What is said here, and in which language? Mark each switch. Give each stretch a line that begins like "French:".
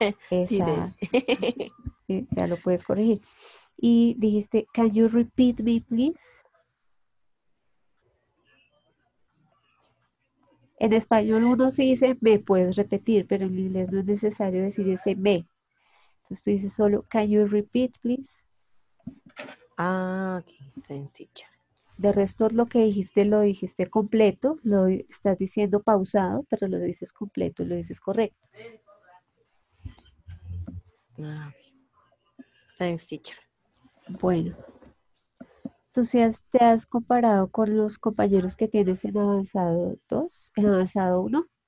Spanish: Esa,
English: Didn't.
Spanish: ya lo puedes corregir. Y dijiste,
English: can you repeat me, please?
Spanish: En español uno sí dice, me puedes repetir, pero en inglés no es necesario decir ese me. Entonces tú dices solo,
English: can you repeat, please? Ah, okay. Thanks, teacher.
Spanish: De resto, lo dijiste completo, lo estás diciendo pausado, pero lo dices completo, lo dices correcto.
English: Ah, okay. Thanks, teacher.
Spanish: Bueno, tú sí te has comparado con los compañeros que tienes en avanzado 2, en avanzado uno.